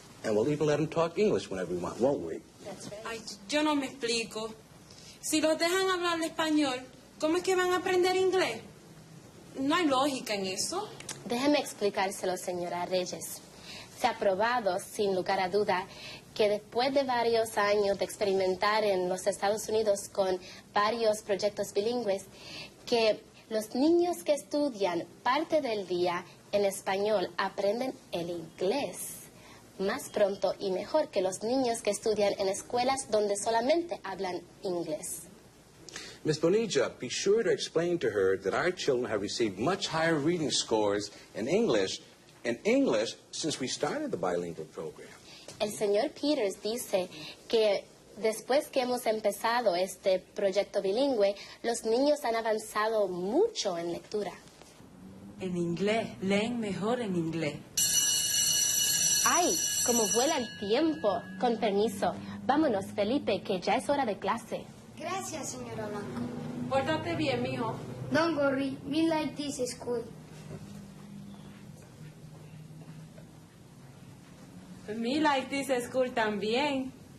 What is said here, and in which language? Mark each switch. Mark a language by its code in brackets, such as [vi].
[en] And we'll even let them talk English whenever we want, won't we? That's right. [es] Ay, yo no me explico. Si los dejan hablar español, ¿cómo es que van a aprender inglés? No hay lógica en eso. Déjeme explicárselo, señora Reyes. Se ha probado, sin lugar a duda, que después de varios años de experimentar en los Estados Unidos con varios proyectos bilingües, que los niños que estudian parte del día en español aprenden el inglés más pronto y mejor que los niños que estudian en escuelas donde solamente hablan inglés. [en] Miss Bonilla, be sure to explain to her that our children have received much higher reading scores in English since we started the bilingual program. [es] El señor Peters dice que después que hemos empezado este proyecto bilingüe, los niños han avanzado mucho en lectura. En inglés, leen mejor en inglés. ¡Ay! Como vuela el tiempo. Con permiso. Vámonos, Felipe, que ya es hora de clase. Gracias, señora Blanco. Pórtate bien, mijo. [en] Don't worry, me like this school. Me like this school [es] también.